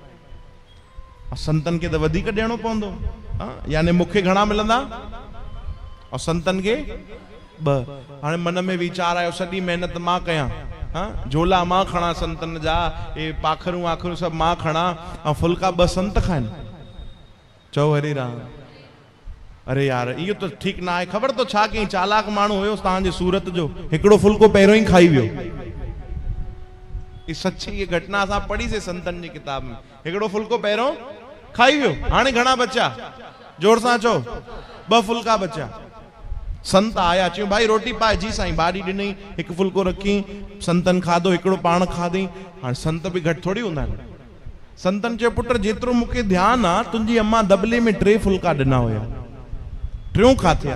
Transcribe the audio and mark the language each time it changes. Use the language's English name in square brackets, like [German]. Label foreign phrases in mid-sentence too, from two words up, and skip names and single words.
[Sindhi] संतन खे त वधीक ॾियणो पवंदो, यानी मूंखे घणा मिलंदा और संतन खे 2। हाणे मन में वीचार आयो, सॼी महिनत मां कयां, झोला मां खणा संतन जा, ए पाखरूं आखरूं सभु मां खणा, ऐं फुल्का 2 संत खाइनि। चओ हरि राम। अरे यार इहो त ठीकु न आहे। ख़बर तो छा कई? चालाक माण्हू हुयो तव्हांजे सूरत जो, हिकिड़ो फुल्को पहिरियों ई खाई वियो। सच्ची ये घटना असां पढ़ीसीं संतन जी किताब में। हिकिड़ो फुल्को पहिरियों खाई वियो। हाणे घणा बचा? जोर सां चओ। 2 फुल्का बचा। संत आया, चयो भाई रोटी पाए। जी साईं। भाॼी ॾिनई, हिकु फुल्को रखी, संतन खाधो, हिकिड़ो पाण खाधई। हाणे संत बि घटि थोड़ी हूंदा आहिनि। संतन चयो पुट जेतिरो मूंखे ध्यानु आहे, तुंहिंजी अम्मा दबले में 3 फुल्का ॾिना हुया, 3 खाथिया।